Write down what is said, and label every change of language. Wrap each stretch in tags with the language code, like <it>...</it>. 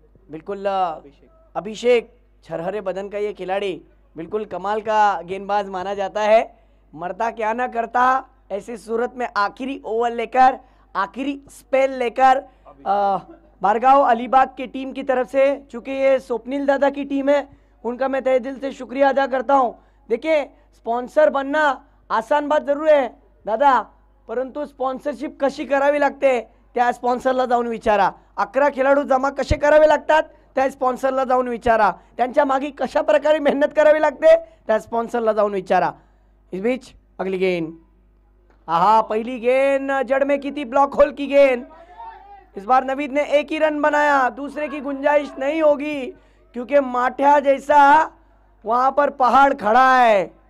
<hi>बिल्कुल अभिषेक, छरहरे बदन का ये खिलाड़ी बिल्कुल कमाल का गेंदबाज माना जाता है। मरता क्या ना करता, ऐसी सूरत में आखिरी ओवर लेकर, आखिरी स्पेल लेकर भार्गव अलीबाग की टीम की तरफ से, चूंकि ये स्वप्निल दादा की टीम है, उनका मैं तहे दिल से शुक्रिया अदा करता हूं। देखिए, स्पॉन्सर बनना आसान बात जरूर</hi> <mr>आहे दादा, परंतु स्पॉन्सरशिप कशी करावी लागते त्या स्पॉन्सरला जाऊन विचारा. 11 खेळाडू जमा कसे करावे लागतात त्या स्पॉन्सरला जाऊन विचारा. त्यांच्या मागे कशा प्रकारे मेहनत करावी लागते त्या स्पॉन्सरला जाऊन विचारा.</mr> <hi>इस बीच अगली गेंद, आहा पहली गेंद जड़ में की थी, ब्लॉक होल की गेंद. इस बार नवीद ने एक ही रन बनाया, दूसरे की गुंजाइश नहीं होगी क्योंकि माठिया जैसा वहां पर पहाड़ खड़ा है.</hi>